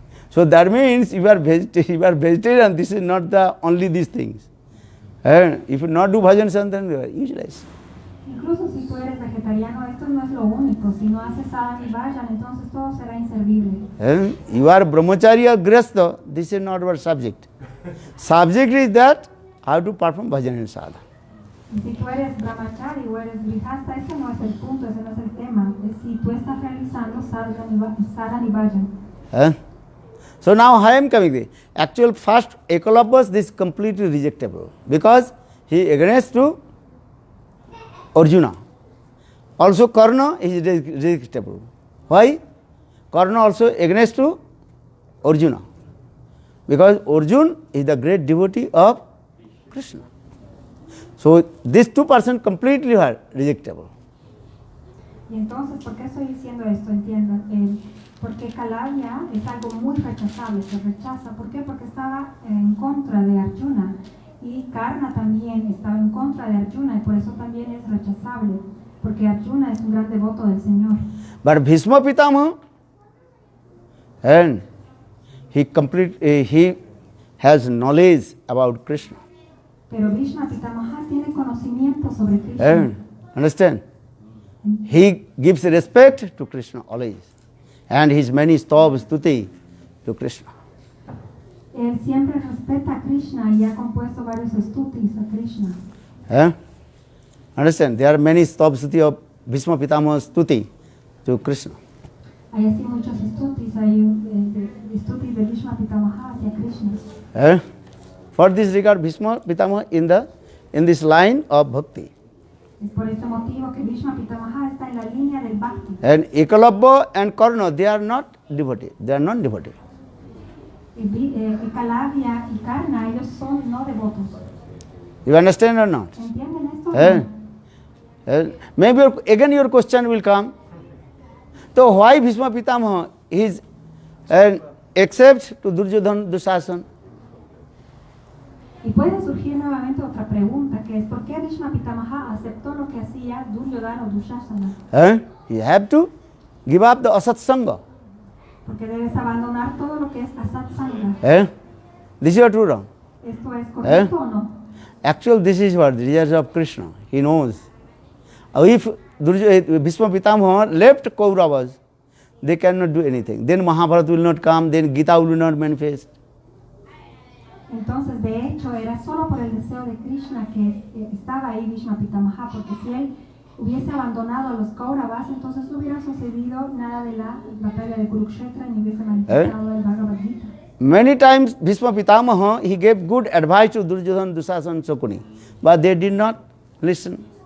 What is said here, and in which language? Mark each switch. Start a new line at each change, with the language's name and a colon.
English: So that means you are vegetarian. This is not the only these things. If you not do bhajan sadhan, then you are useless.
Spanish: Incluso si tú eres vegetariano, esto no es lo único. Si no haces sadhan y vayan, entonces todo será inservible.
English: You are brahmachari or grihastha, this is not our subject. Subject is that how to perform bhajan and sadhana.
Spanish: Y si tú eres brahmachari o eres grihasta, ese no es el punto, ese no es el tema. Es si tú estás realizando sadhan y vayan.
English: So now I am coming there. Actual first Ekalabas, this is completely rejectable because he against to Arjuna. Also Karna is rejectable. Why? Karna also against to Arjuna. Because Arjuna is the great devotee of Krishna. So these 2 persons completely are rejectable.
Spanish: Y entonces, ¿por qué estoy diciendo esto? Entiendan. Porque Kalavya es algo muy rechazable, se rechaza. ¿Por qué? Porque estaba en contra de Arjuna. Y Karna también estaba en contra de Arjuna y por eso también es rechazable. Porque Arjuna es un gran devoto del Señor.
English: But Bhishma Pitamaha, and he has knowledge about Krishna.
Spanish: Pero Bhishma Pitamaha tiene conocimiento sobre Krishna.
English: Understand? He gives respect to Krishna always. And his many stabha stuti to Krishna.
Spanish: Él siempre respeta a Krishna y ha compuesto varios estutis a Krishna.
English: Understand? There are many stabha stuti of Bhishma Pitamaha stuti to Krishna.
Spanish: Hay así muchos estutis, hay estutis de Bhishma Pitamaha hacia Krishna.
English: For this regard, Bhishma Pitamaha in this line of bhakti.
Spanish: Es por este motivo que Bhishma Pitamaha está en la línea del bhakti.
English: And Ekalabya and Karna, they are not devotee. They are non-devotee.
Spanish: Kalavya y Karna, ellos son no devotos.
English: You understand or not?
Spanish: ¿Entienden esto?
English: Maybe again your question will come. So why Bhishma Pitamaha is except to Duryodhana Dushasan?
Spanish: Y puede surgir nuevamente otra pregunta, que es ¿por qué Bhishma Pitamaha aceptó lo que hacía Duryodhana o Dushasana?
English: You have to give up the asat sangha.
Spanish: Porque debes abandonar todo lo que es asat sangha.
English: This is true or wrong?
Spanish: ¿Esto es correcto o no?
English: Actually, this is what the desires of Krishna. He knows. If Bhishma Pitamaha left Kauravas, they cannot do anything. Then Mahabharata will not come, then Gita will not manifest.
Spanish: Entonces, de hecho, era solo por el deseo de Krishna que estaba ahí Bhishma Pitamaha, porque si él hubiese abandonado a los Kauravas, entonces no hubiera sucedido nada de la batalla de Kurukshetra ni hubiese manifestado el Bhagavad Gita.
English: Many times Bhishma Pitamaha, he gave good advice to Duryodhana, Dusasana, Shakuni, but they did not listen.